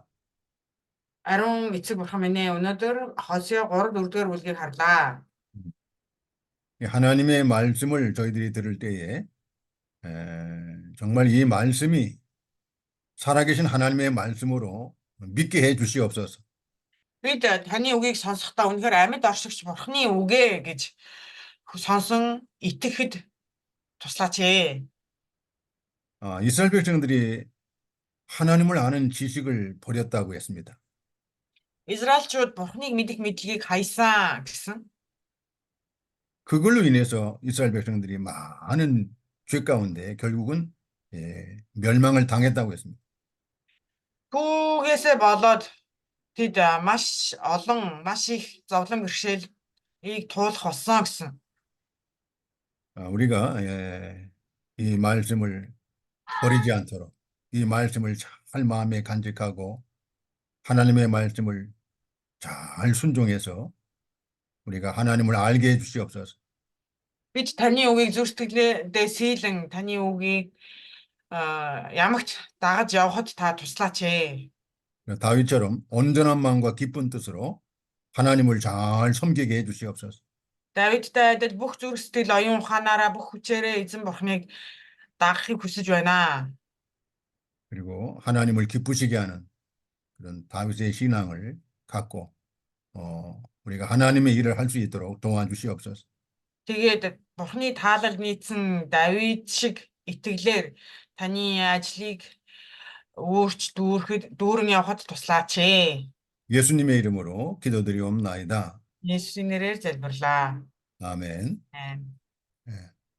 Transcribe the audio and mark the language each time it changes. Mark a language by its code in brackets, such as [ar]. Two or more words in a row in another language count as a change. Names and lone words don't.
[mn] Ариун эцэг бурхан минь ээ, өнөөдөр Хосea 3-4-р бүлгийг харлаа. [ko] 이 하나님의 말씀을 저희들이 들을 때에 정말 이 말씀이 살아계신 하나님의 말씀으로 믿게 해 주시옵소서. [mn] Бид таны үгийг сонсохдоо үнэхээр амьд оршигч бурханы үгээ гэж сонсон итгэхэд туслаач ээ. [ko] 이스라엘 백성들이 하나님을 아는 지식을 버렸다고 했습니다. [mn] Израильчууд бурханыг мэдэх мэдлэгийг хайсан гэсэн. [ko] 그걸로 인해서 이스라엘 백성들이 많은 죄 가운데 결국은 멸망을 당했다고 했습니다. [mn] Түүгээсээ болоод тэд маш их зовлон бэрхшээлийг туулах болсон гэсэн. [ko] 우리가 이 말씀을 버리지 않도록 이 말씀을 잘 마음에 간직하고 하나님의 말씀을 잘 순종해서 우리가 하나님을 알게 해 주시옵소서. [mn] Бид таны үгийг зүр сэтгэлдээ сийлэн таны үгийг ямагт дагаж явахад та туслаач ээ. [ko] 다윗처럼 온전한 마음과 기쁜 뜻으로 하나님을 잘 섬기게 해 주시옵소서. [mn] Давидтай адил бүх зүрх сэтгэл оюун ухаанаараа бүх хүчээрээ эзэн бурхныг дагахыг хүсэж байна. [ko] 그리고 하나님을 기쁘시게 하는 그런 다윗의 신앙을 갖고 우리가 하나님의 일을 할 수 있도록 도와주시옵소서. [mn] Тэгээд бурхны таалал нийцсэн Давид шиг итгэлээр таны ажлыг өөрч дүүрэн явахад туслаач ээ. [ko] 예수님의 이름으로 기도드리옵나이다. [mn] Есүсийн нэрээр залбирлаа. [ko] 아멘. [mn] Амен. [ko] 예.